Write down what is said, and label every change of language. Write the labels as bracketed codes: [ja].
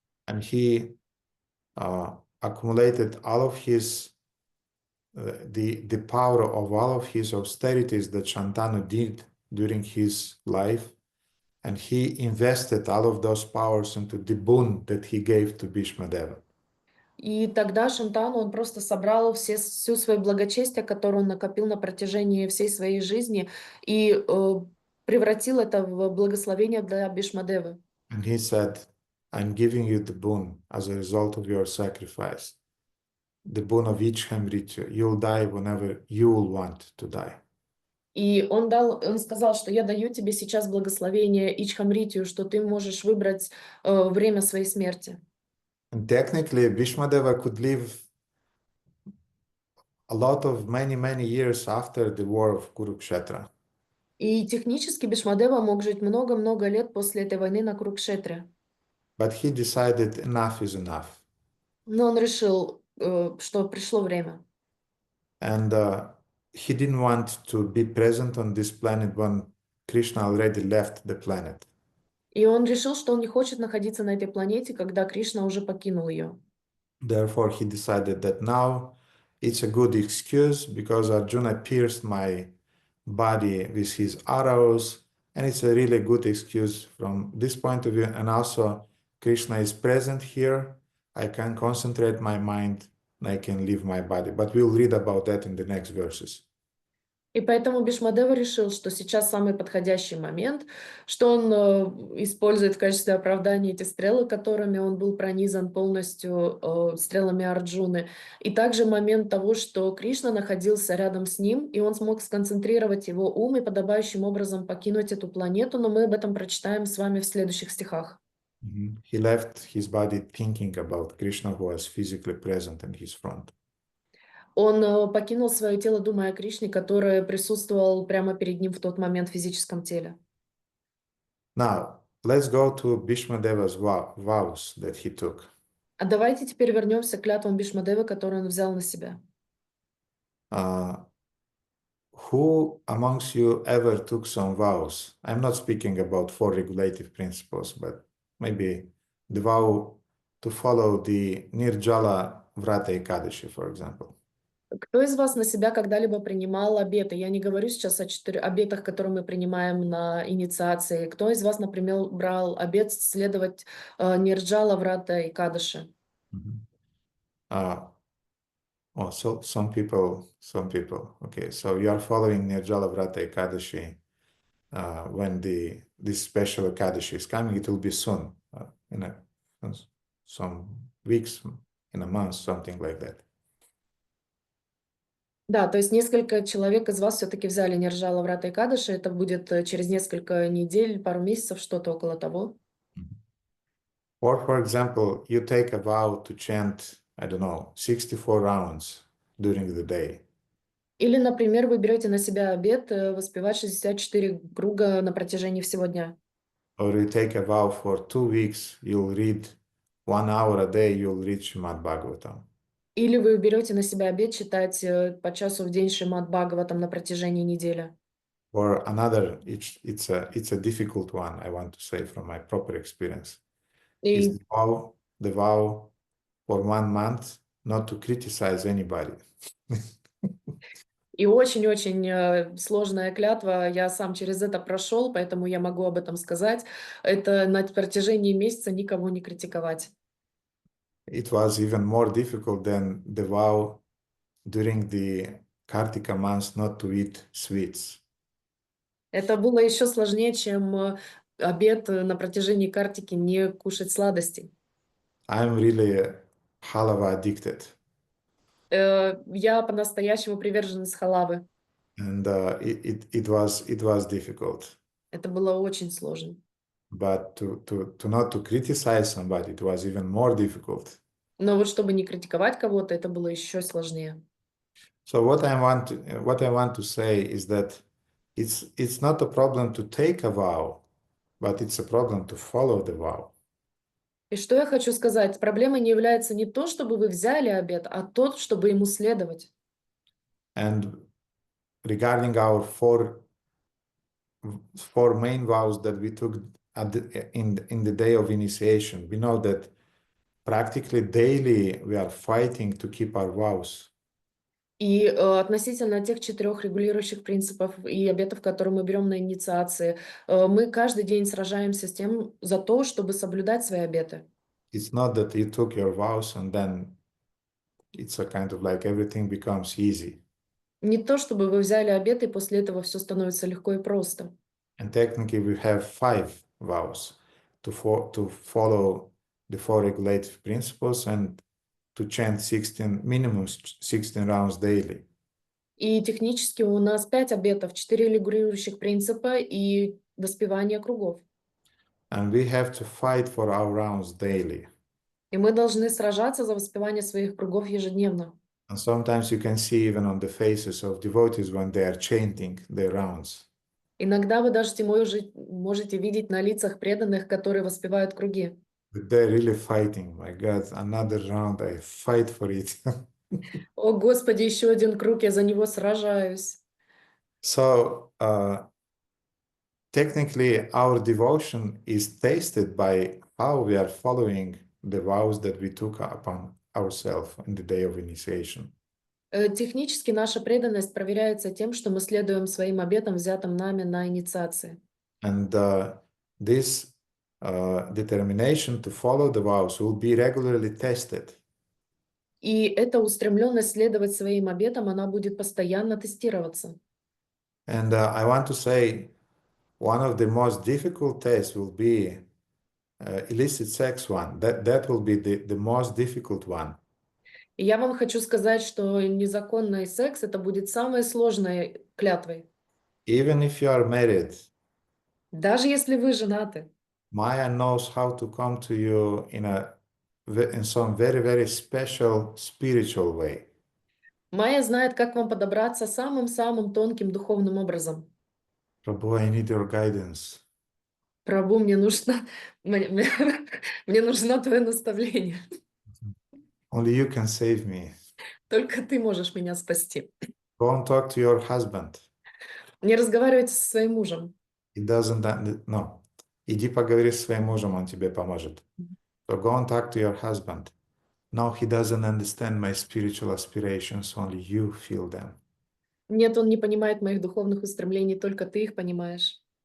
[en] And he accumulated all of his the power of all of his austerities that Shantanu did during his life, and he invested all of those powers into the boon that he gave to Bhīṣmadeva. [ru] И тогда Шантану, он просто собрал всю свое благочестие, которое он накопил на протяжении всей своей жизни, и превратил это в благословение для Бишмадевы. [en] And he said, "I'm giving you the boon as a result of your sacrifice, the boon of Ichhamrityu. You'll die whenever you will want to die." [ru] И он сказал, что я даю тебе сейчас благословение Ичхамритию, что ты можешь выбрать время своей смерти. [en] And technically, Bhīṣmadeva could live a lot of many years after the war of Kurukshetra. [ru] И технически Бишмадева мог жить много-много лет после этой войны на Курукшетре. [en] But he decided enough is enough. [ru] Но он решил, что пришло время. [en] And he didn't want to be present on this planet when Krishna already left the planet. [ru] И он решил, что он не хочет находиться на этой планете, когда Кришна уже покинул ее. [en] Therefore, he decided that now it's a good excuse because Arjuna pierced my body with his arrows, and it's a really good excuse from this point of view. And also, Krishna is present here. I can concentrate my mind and I can leave my body. But we'll read about that in the next verses. [ru] И поэтому Бишмадева решил, что сейчас самый подходящий момент, что он использует в качестве оправдания эти стрелы, которыми он был пронизан полностью стрелами Арджуны. И также момент того, что Кришна находился рядом с ним, и он смог сконцентрировать его ум и подобающим образом покинуть эту планету, но мы об этом прочитаем с вами в следующих стихах. [en] He left his body thinking about Krishna, who was physically present in his front. [ru] Он покинул свое тело, думая о Кришне, который присутствовал прямо перед ним в тот момент в физическом теле. [en] Now, let's go to Bhīṣmadeva's vows that he took. [ru] А давайте теперь вернемся к клятвам Бишмадевы, которые он взял на себя. [en] Who amongst you ever took some vows? I'm not speaking about 4 regulative principles, but maybe the vow to follow the Nirjala Vrata Ekadashi, for example. [ru] Кто из вас на себя когда-либо принимал обеты? Я не говорю сейчас о обетах, которые мы принимаем на инициации. Кто из вас, например, брал обет следовать Нирджала, Врата и Кадыши? Mhm. [en] So some people. Okay, so you are following Nirjala Vrata Ekadashi. When this special Ekadashi is coming, it will be soon, in some weeks, in a month, something like that. [ru] Да, то есть несколько человек из вас все-таки взяли Нирджала, Врата и Кадыши. Это будет через несколько недель, пару месяцев, что-то около того. [en] Or, for example, you take a vow to chant, I don't know, 64 rounds during the day. [ru] Или, например, вы берете на себя обет воспевать 64 круга на протяжении всего дня. [en] Or you take a vow for 2 weeks, you'll read 1 hour a day, you'll read Srimad Bhagavatam. [ru] Или вы берете на себя обет читать по часу в день Шримад Бхагаватам на протяжении недели. [en] Or another, it's a difficult one, I want to say from my proper experience, is [ru] И, [en] the vow for 1 month not to criticize anybody. [ru] и очень-очень сложная клятва. Я сам через это прошел, поэтому я могу об этом сказать. Это на протяжении месяца никого не критиковать. [en] It was even more difficult than the vow during the Kartika months not to eat sweets. [ru] Это было еще сложнее, чем обет на протяжении картики не кушать сладостей. [en] I'm really halava addicted, [ru] Я по-настоящему приверженец халавы. [en] and it was difficult. [ru] Это было очень сложно. [en] But to not to criticize somebody, it was even more difficult. [ru] Но вот чтобы не критиковать кого-то, это было еще сложнее. [en] So what I want to say is that it's not a problem to take a vow, but it's a problem to follow the vow. [ru] И что я хочу сказать? Проблемой не является не то, чтобы вы взяли обет, а то, чтобы ему следовать. [en] And regarding our four main vows that we took in the day of initiation, we know that practically daily we are fighting to keep our vows. [ru] И относительно тех 4 регулирующих принципов и обетов, которые мы берем на инициации, мы каждый день сражаемся с тем за то, чтобы соблюдать свои обеты. [en] It's not that you took your vows and then it's a kind of like everything becomes easy. [ru] Не то, чтобы вы взяли обет, и после этого все становится легко и просто. [en] And technically we have 5 vows to follow the 4 regulative principles and to chant minimum 16 rounds daily. [ru] И технически у нас 5 обетов, 4 регулирующих принципа и воспевание кругов. [en] And we have to fight for our rounds daily. [ru] И мы должны сражаться за воспевание своих кругов ежедневно. [en] And sometimes you can see even on the faces of devotees when they are chanting their rounds. [ru] Иногда вы даже можете видеть на лицах преданных, которые воспевают круги. [en] But they're really fighting. My God, another round, I fight for it. [ru] О, Господи, еще один круг, я за него сражаюсь. [en] So, technically, our devotion is tasted by how we are following the vows that we took upon ourselves in the day of initiation. [ru] Технически наша преданность проверяется тем, что мы следуем своим обетам, взятым нами на инициации. [en] And this determination to follow the vows will be regularly tested. [ru] И эта устремленность следовать своим обетам, она будет постоянно тестироваться. [en] And I want to say one of the most difficult tests will be illicit sex one. That will be the most difficult one. [ru] И я вам хочу сказать, что незаконный секс это будет самой сложной клятвой. [en] Even if you are married, [ru] Даже если вы женаты. [en] Maya knows how to come to you in some very, very special spiritual way. [ru] Майя знает, как вам подобраться самым-самым тонким духовным образом. [en] Prabhu, I need your guidance. [ru] Прабу, мне нужно твое наставление. [en] Only you can save me. [ru] Только ты можешь меня спасти. [en] Go and talk to your husband. [ru] Не разговаривайте со своим мужем. [en] He doesn't, no. [ru] Иди поговори с своим мужем, он тебе поможет. [en] So go and talk to your husband. No, he doesn't understand my spiritual aspirations, only you feel them. [ru] Нет, он не понимает моих духовных устремлений, только ты их понимаешь.